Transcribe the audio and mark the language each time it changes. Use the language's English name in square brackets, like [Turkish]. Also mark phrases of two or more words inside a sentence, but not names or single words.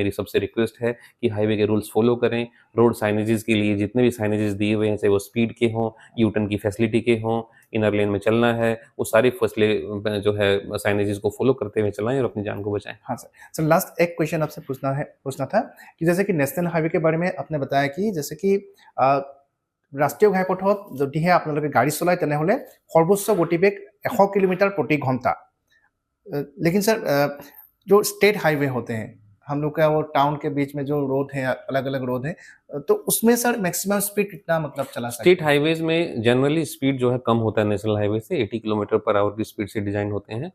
[Hindi] मेरी सबसे रिक्वेस्ट है कि हाईवे के [English] rules follow [Hindi] करें। [English] road signages [Hindi] के लिए जितने भी साइनेजेस दिए हुए हैं, चाहे वो स्पीड के हों, यू टर्न की फैसिलिटी के हों, [English] inner lane [Hindi] में चलना है, वो सारी फसलें जो है साइनेजेस को फॉलो करते हुए चलाएं और अपनी जान को बचाएं। हाँ सर। सर लास्ट एक क्वेश्चन आपसे पूछना था कि जैसे कि [English] national highway [Hindi] के बारे में आपने बताया कि जैसे कि [Assamese] ৰাষ্ট্ৰীয় ঘাইপথত যদিহে আপোনালোকে গাড়ী চলায় তেনেহ'লে সৰ্বোচ্চ গতিবেগ [Hindi] 100 किलोमीटर प्रति घंटा। लेकिन सर जो [English] state highway [Hindi] होते हैं हम लोग का, वो टाउन के बीच में जो रोड है, अलग अलग रोड है, तो उसमें सर [English] maximum speed [Hindi] कितना मतलब चला सकते [English] state highways [Hindi] में [English] generally speed [Hindi] जो है कम होता है [English] national highway [Hindi] से, 80 [English] kilometer per hour [Hindi] की स्पीड से डिजाइन होते हैं।